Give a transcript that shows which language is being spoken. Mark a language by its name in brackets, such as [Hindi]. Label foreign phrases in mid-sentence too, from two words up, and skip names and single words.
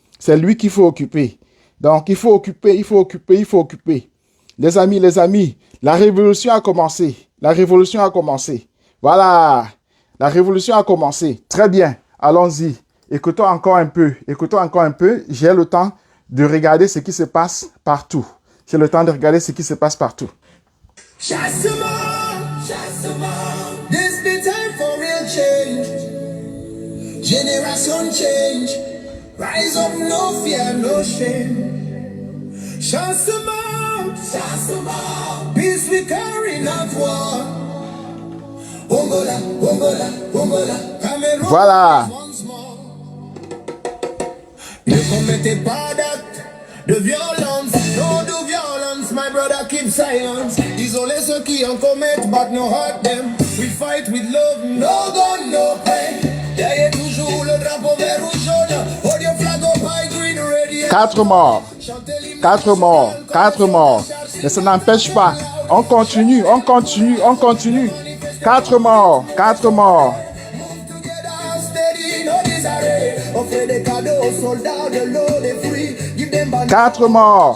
[French] Donc, il faut occuper. Les amis, la révolution a commencé. Voilà. La révolution a commencé. Très bien. Allons-y. Écoutons encore un peu. J'ai le temps de regarder ce qui se passe partout. [English] Chassement, this be time for real change. Generation change. Rise up, no fear, no shame. Chassement, peace we carry, not war. Bongola, Cameroun, [French] Voilà. [English] once more. [French] Ne commettez pas d'acte de violence, [English] no do violence, my brother keep silence. [French] Isolez ceux qui en commettent, [English] but no hurt them. We fight with love, no gun, no pain. [French] Derrière toujours le drapeau vert ou jaune. [English] Hold your flag up high, green, red, [French] 4 morts. Mais ça n'empêche pas. On continue. 4 morts. 4 morts.